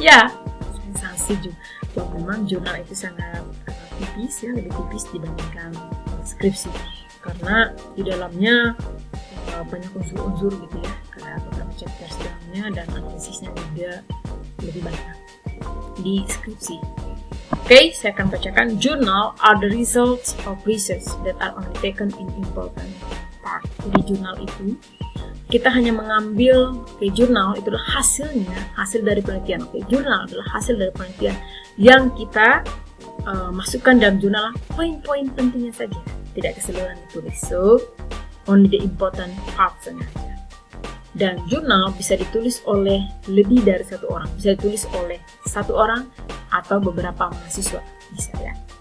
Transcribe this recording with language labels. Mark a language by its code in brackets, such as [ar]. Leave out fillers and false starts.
[id] Ya, saya sangat setuju bahwa memang jurnal itu sangat tipis ya, lebih tipis dibandingkan skripsi. Karena di dalamnya banyak unsur-unsur gitu ya, karena beberapa chapter di dalamnya dan analisisnya juga lebih banyak di skripsi. Oke, saya akan bacakan. [en] Journal are the results of research that are undertaken in important part. [id] Jadi jurnal itu kita hanya mengambil, jurnal itu adalah hasil dari penelitian. Jurnal adalah hasil dari penelitian yang kita masukkan dalam jurnal, poin-poin pentingnya saja, tidak keseluruhan ditulis. [en] So, only the important parts [id] saja. Dan jurnal bisa ditulis oleh lebih dari satu orang, bisa ditulis oleh satu orang atau beberapa mahasiswa, bisa ya.